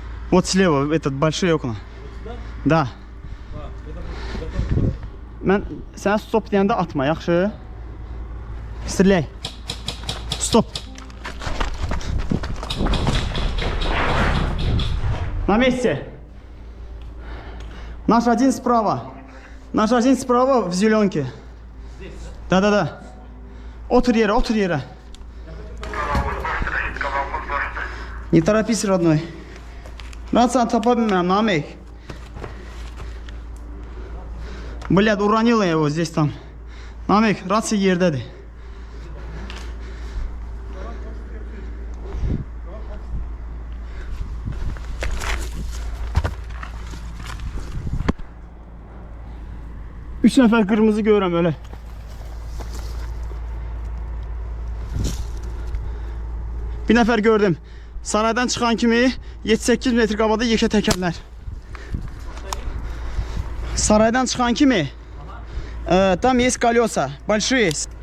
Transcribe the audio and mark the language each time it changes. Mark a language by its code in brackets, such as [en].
[ru] Вот слева, этот большие окна. Да. [az] Mən sənə stop deyəndə atma, yaxşı? [ru] Strilay. Stop. На месте. Наш один справа. Наш один справа в зеленке. Да. [az] Otur yere. [ru] Не торопись, родной. [az] Рация топа bilmirəm, Namik. [ru] Блядь, уронила его здесь там. [az] Namik, rация yerdədir. Üç nəfər qırmızı görürəm öyle. Bir nəfər gördüm. Saraydan çıxan kimi 7-8 metr qabada yekə təkərlər. Saraydan çıxan kimi [ru] там есть колеса большие.